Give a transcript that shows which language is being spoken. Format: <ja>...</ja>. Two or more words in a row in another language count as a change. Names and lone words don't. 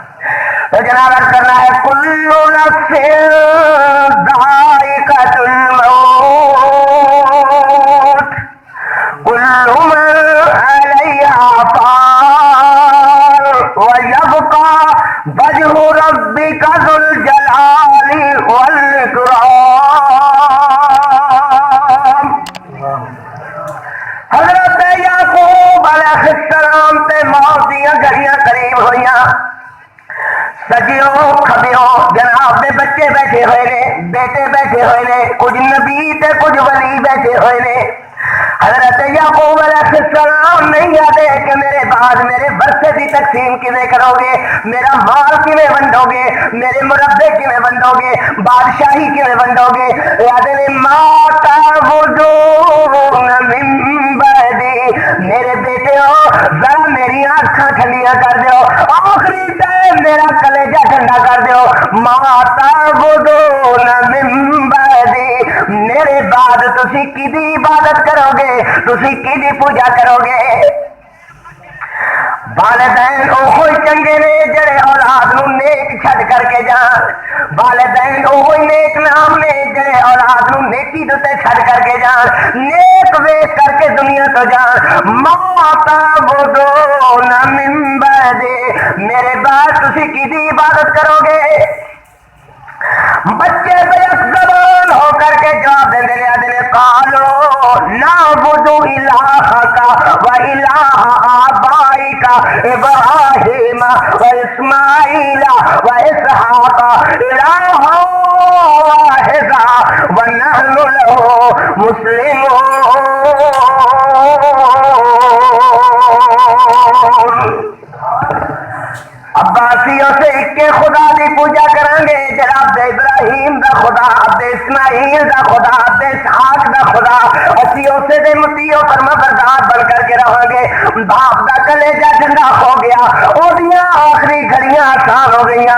<ur>تو جناب عرض کرنا ہے</ur> <ar>کل نفس ذائقۃ الموت کل من علیہا فان ویبقى وجہ ربک ذو الجلال والاکرام۔</ar> <pa>حضرت یعقوب علیہ السلام تے موت دیاں گھڑیاں قریب ہوئیاں، سجیوں کھبیوں جناب دے بچے بیٹھے ہوئے نے، بیٹے بیٹھے ہوئے نے، کچھ نبی تے کچھ ولی بیٹھے ہوئے نے۔ حضرت یعقوب علیہ السلام</pa> <ur>نہیں آتے کہ میرے بعد میرے ورثے کی تقسیم</ur> <pa>کیویں کرو گے، میرا مال کیویں ونڈو گے، میرے مربے کیویں ونڈو گے، بادشاہی کیویں ونڈو گے۔ یاد نے</pa> <ar>ما تعبدون من بعدی،</ar> <pa>میرے بیٹے ہو ذرا میری آنکھاں ٹھنڈیاں کر دیو، آخری ٹائم میرا کلیجہ ٹھنڈا کر دیو۔</pa> <ar>ما تعبدون من بعدی،</ar> <pa>میرے بعد تسی کدی عبادت کرو گے، تسی کدی پوجا کرو گے؟ والدین اوہی چنگے نے جڑے اولاد نو نیک چھڈ کر کے جان، والدین اوہی نیک نام نے جڑے اولاد نو نیکی دے چھڈ کر کے جان، نیک ویکھ کر کے دنیا تو جان۔</pa> <ar>ما تعبدون من بعدی،</ar> <pa>میرے بعد تسی کدی عبادت کرو گے؟</pa> <ur>بچے بیک زبان ہو کر کے جواب دے رہے ہیں،</ur> <ar>قالو نعبد الہک و الہ آبائک ابراہیم و اسماعیل و اسحاق الہا واحدا و نحن لہ مسلمون۔</ar> <pa>عباسیوں سے ایک خدا دی پوجا کریں گے، جناب ابراہیم دا خدا، عبد اسماعیل دا خدا، عبد اسحاق دا خدا، اسی اسے دے متیو فرما بردار بن کر کے رہاں گے۔ باپ دا کلیجہ ٹھنڈا ہو گیا، اودیاں آخری گھڑیاں آسان ہو گئیاں۔</pa>